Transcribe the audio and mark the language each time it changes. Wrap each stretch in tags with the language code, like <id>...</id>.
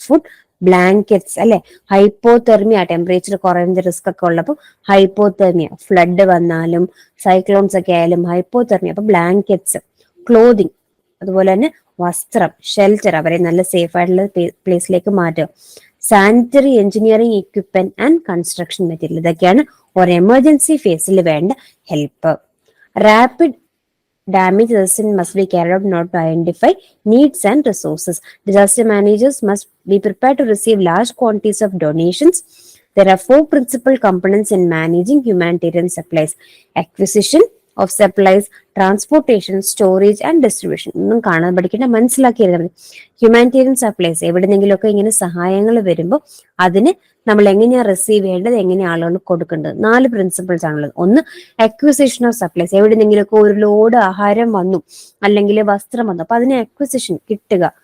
<ml>Food, blankets, അല്ലെ, hypothermia, temperature കുറയുന്ന risk ഒക്കെ ഉള്ളപ്പോൾ ഹൈപ്പോതെർമിയ, ഫ്ലഡ് വന്നാലും സൈക്ലോൺസ് ഒക്കെ ആയാലും ഹൈപ്പോതെർമിയ, അപ്പൊ ബ്ലാങ്കറ്റ്സ്, ക്ലോതിങ്, അതുപോലെ തന്നെ വസ്ത്രം, ഷെൽട്ടർ, അവരെ നല്ല സേഫ് ആയിട്ടുള്ള പ്ലേസിലേക്ക് മാറ്റുക.</ml> <en>sanitary engineering equipment and construction material,</en> <ml>ഇതൊക്കെയാണ് ഒരു എമർജൻസി ഫേസിൽ വേണ്ട help.</ml> <en>Rapid damage assessment must be carried out not to identify needs and resources. Disaster managers must be prepared to receive large quantities of donations. There are 4 principal components in managing humanitarian supplies: acquisition of supplies, transportation, storage and distribution.</en> <ml>ഒന്നും കാണാൻ പഠിക്കേണ്ട, മനസ്സിലാക്കിയത്. Humanitarian supplies എവിടെന്നെങ്കിലുമൊക്കെ ഇങ്ങനെ സഹായങ്ങൾ വരുമ്പോൾ അതിന് നമ്മൾ എങ്ങനെയാ റിസീവ് ചെയ്യേണ്ടത്, എങ്ങനെയാ ആളുകൾ കൊടുക്കേണ്ടത്, 4 പ്രിൻസിപ്പിൾസ് ആണുള്ളത്. ഒന്ന്, അക്വിസിഷൻ ഓഫ് സപ്ലൈസ്, എവിടെന്നെങ്കിലുമൊക്കെ ഒരു ലോഡ് ആഹാരം വന്നു അല്ലെങ്കിൽ വസ്ത്രം വന്നു, അപ്പൊ അതിന് അക്വിസിഷൻ കിട്ടുക.</ml>